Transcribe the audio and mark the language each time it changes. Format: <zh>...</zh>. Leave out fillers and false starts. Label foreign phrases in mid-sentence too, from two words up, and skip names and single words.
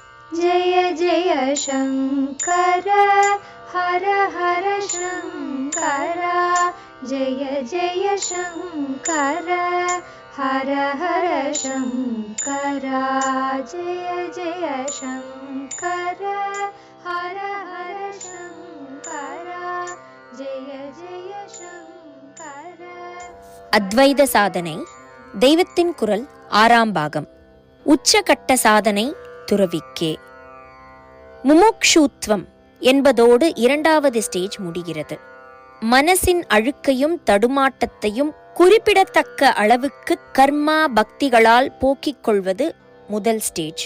<sa>जय जय शङ्कर हर हर शङ्कर जय जय शङ्कर हर हर शङ्कर जय जय शङ्कर हर हर शङ्कर जय जय शङ्कर.</sa> <ta>அத்வைத சாதனை தெய்வத்தின் குரல் 6ஆம் பாகம். உச்சகட்ட சாதனை துறவிக்கே. முமுக்ஷுத்வம் என்பதோடு 2வது ஸ்டேஜ் முடிகிறது. மனசின் அழுக்கையும் தடுமாட்டத்தையும் குறிப்பிடத்தக்க அளவுக்கு கர்மா பக்திகளால் போக்கிக் கொள்வது முதல் ஸ்டேஜ்.</ta>